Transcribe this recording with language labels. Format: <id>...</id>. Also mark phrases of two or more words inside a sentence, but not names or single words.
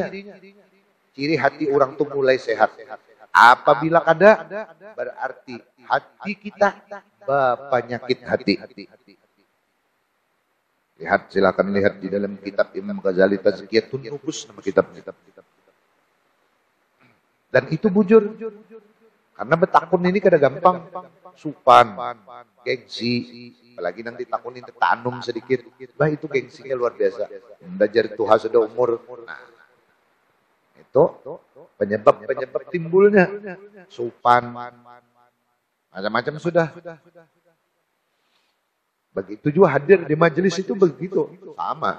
<id>Ciri hati orang itu mulai sehat. Apabila ada, berarti hati kita penyakit hati. Lihat, silakan lihat di dalam kitab Imam Ghazali Tazkiyatun Nufus, nama kitabnya. Dan itu bujur.</id> <bjn>Karena betakun ini kada gampang. Supan, gengsi, apalagi nanti takunin tanum sedikit.</bjn> <id>Bah, itu gengsinya luar biasa. Belajar Tuhan sudah umur. Nah, itu penyebab timbulnya. Supan, macam-macam sudah. Begitu juga hadir di majelis itu begitu. Sama.</id>